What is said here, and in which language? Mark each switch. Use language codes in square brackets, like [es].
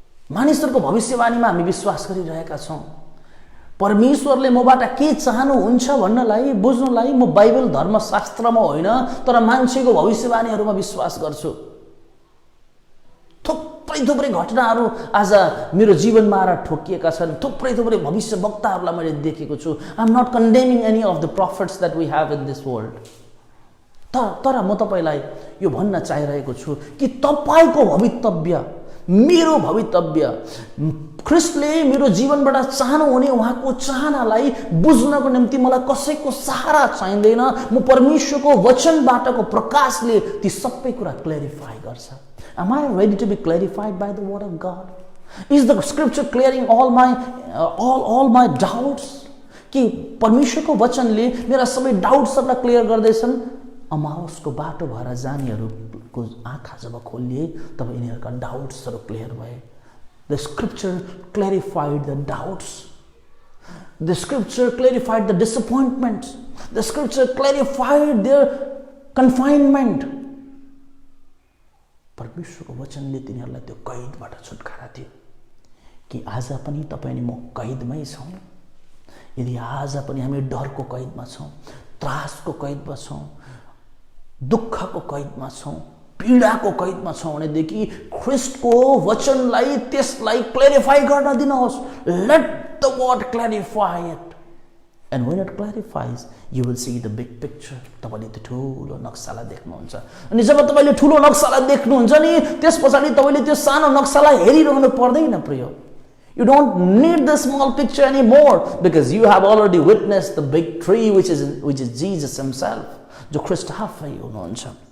[ne] मानिसहरूको भविष्यवाणीमा हामी विश्वास गरिरहेका छौँ। परमेश्वरले मबाट के चाहनुहुन्छ भन्नलाई, बुझ्नलाई म बाइबल धर्मशास्त्रमा होइन, तर मान्छेको भविष्यवाणीहरूमा विश्वास गर्छु। थुप्रै घटनाहरू आज मेरो जीवनमा आएर ठोकिएका छन्। थुप्रै भविष्य वक्ताहरूलाई मैले देखेको छु। [en] I am not condemning any of the profits that we have in this world. [ne] तर म तपाईँलाई यो भन्न चाहिरहेको छु कि तपाईँको भवितव्य, मेरो भवितव्य, ख्रिस्टले मेरो जीवनबाट चाहनुहुने उहाँको चाहनालाई बुझ्नको निम्ति मलाई कसैको सहारा चाहिँदैन। म परमेश्वरको वचनबाटको प्रकाशले ती सबै कुरा क्ल्यारिफाई गर्छ। [en] Am I ready to be clarified by the word of God? Is the scripture clearing all my doubts? [ne] कि परमेश्वरको वचनले मेरा सबै डाउट्सहरूलाई क्लियर गर्दैछन्? अमाउसको बाटो भएर जानेहरूको आँखा जब खोलिए तब यिनीहरूका डाउट्सहरू क्लियर भए। [en] The scripture clarified the doubts. The scripture clarified the disappointments. The scripture clarified their confinement. [ne] परमेश्वरको वचनले तिनीहरूलाई त्यो कैदबाट छुटकारा दियो। कि आज पनि तपाईँ अनि म कैदमै छौँ? यदि आज पनि हामी डरको कैदमा छौँ, त्रासको कैदमा छौँ, दुःखको कैदमा छौँ, पीडाको कैदमा छौँ भनेदेखि ख्रिस्टको वचनलाई त्यसलाई क्ल्यारिफाई गर्न दिनुहोस्। [en] Let the word clarify it, and when it clarifies you will see the big picture. [ne] तपाईले त्यो ठुलो नक्सालाई देख्नुहुन्छ। अनि जब तपाईले ठुलो नक्सालाई देख्नुहुन्छ नि, त्यसपछि तपाईले त्यो सानो नक्सालाई हेरिरहनु पर्दैन प्रिय। [en] You don't need the small picture anymore because you have already witnessed the big tree which is Jesus himself, [ne] जो ख्रिस्ट आफै हुनुहुन्छ।